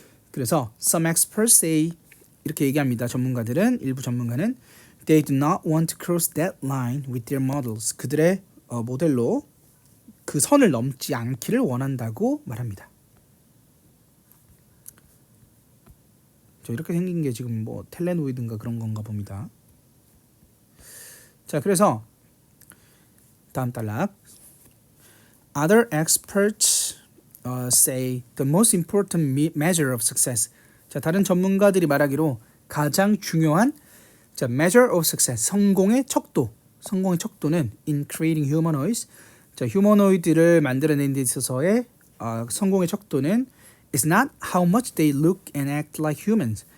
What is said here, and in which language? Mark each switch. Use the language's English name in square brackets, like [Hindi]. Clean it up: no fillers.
[Korean] 그래서 [English] some experts say, [Korean] 이렇게 얘기합니다. 일부 전문가는 [English] They do not want to cross that line with their models. [Korean] 그들의 모델로 그 선을 넘지 않기를 원한다고 말합니다. 이렇게 생긴 게 지금 뭐 텔레노이드인가 그런 건가 봅니다. 자, 그래서 다음 단락. [English] Other experts say the most important measure of success. [Korean] 자, 다른 전문가들이 말하기로 가장 중요한 [English] measure of success, [Korean] 성공의 척도는 [English] in creating humanoids. [Korean] 자, 휴머노이드를 만들어낸 데 있어서의 성공의 척도는 [English] is not how much they look and act like humans.